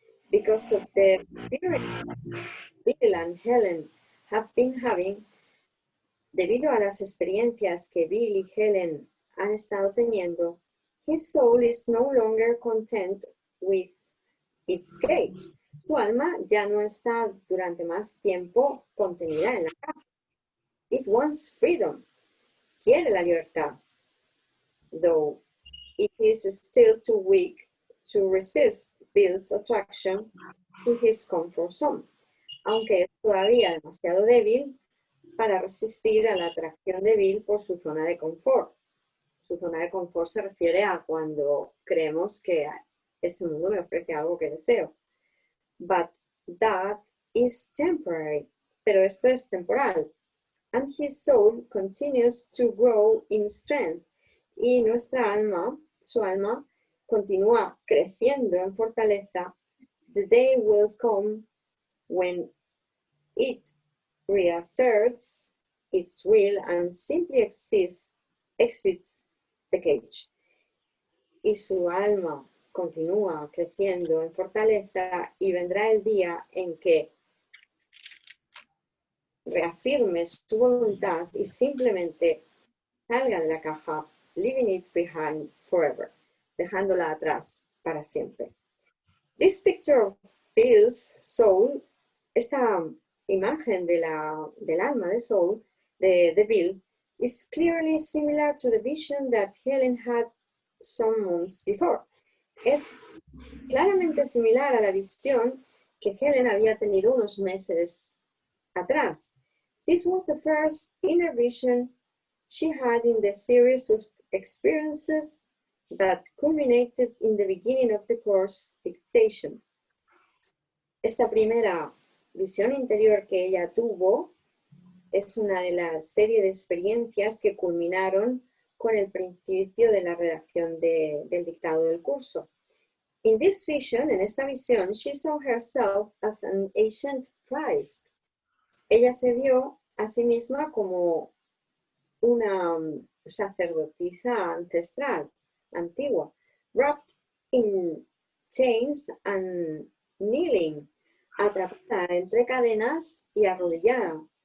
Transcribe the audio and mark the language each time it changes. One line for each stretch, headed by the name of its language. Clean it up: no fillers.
English: Because of the experience Bill and Helen have been having,
Spanish: debido a las experiencias que Bill y Helen han estado teniendo,
English: his soul is no longer content with its cage.
Spanish: Su alma ya no está durante más tiempo contenida en la caja.
English: It wants freedom.
Spanish: Quiere la libertad.
English: Though it is still too weak to resist Bill's attraction to his comfort zone.
Spanish: Aunque es todavía demasiado débil para resistir a la atracción de Bill por su zona de confort. Su zona de confort se refiere a cuando creemos que este mundo me ofrece algo que deseo.
English: But that is temporary.
Spanish: Pero esto es temporal.
English: And his soul continues to grow in strength.
Spanish: Y nuestra alma, su alma, continúa creciendo en fortaleza.
English: The day will come when it reasserts its will and simply exits the cage.
Spanish: Y su alma continúa creciendo en fortaleza y vendrá el día en que reafirme su voluntad y simplemente salga de la caja,
English: leaving it behind forever,
Spanish: dejándola atrás para siempre.
English: This picture of Bill's soul,
Spanish: esta imagen del alma de soul de Bill,
English: is clearly similar to the vision that Helen had some months before.
Spanish: Es claramente similar a la visión que Helen había tenido unos meses atrás.
English: This was the first inner vision she had in the series of experiences that culminated in the beginning of the course dictation.
Spanish: Esta primera visión interior que ella tuvo es una de las series de experiencias que culminaron con el principio de la redacción del dictado del curso.
English: In this vision,
Spanish: en esta visión,
English: she saw herself as an ancient priest.
Spanish: Ella se vio a sí misma como una sacerdotisa ancestral, antigua,
English: wrapped in chains and kneeling,
Spanish: atrapada entre cadenas y arrodillada.